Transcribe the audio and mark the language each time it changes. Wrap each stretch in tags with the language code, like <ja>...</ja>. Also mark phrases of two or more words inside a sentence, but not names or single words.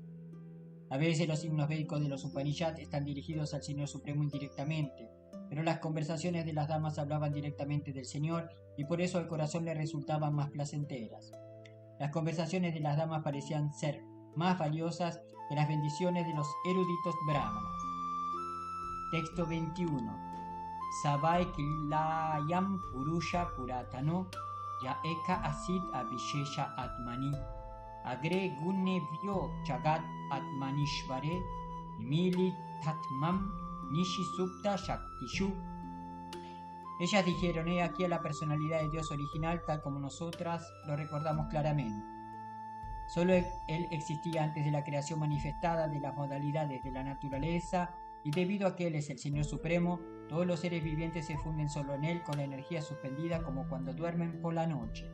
<es>A veces los himnos védicos de los Upanishads están dirigidos al Señor Supremo indirectamente, pero las conversaciones de las damas hablaban directamente del Señor y por eso al corazón le resultaban más placenteras. Las conversaciones de las damas parecían ser más valiosas que las bendiciones de los eruditos brahmanas. Texto 21.</es> <sa>स वै किलायं पुरुषः पुरातनो य एक आसीदविशेष आत्मनि अग्रे गुणेभ्यो जगदात्मनीश्वरे निमीलितात्मन्निशि सुप्तशक्तिषु.</sa> <es>Ellas dijeron: he aquí a la personalidad de Dios original tal como nosotras lo recordamos claramente. Solo Él existía antes de la creación manifestada de las modalidades de la naturaleza, y debido a que Él es el Señor Supremo, todos los seres vivientes se funden solo en Él con la energía suspendida como cuando duermen por la noche.</es>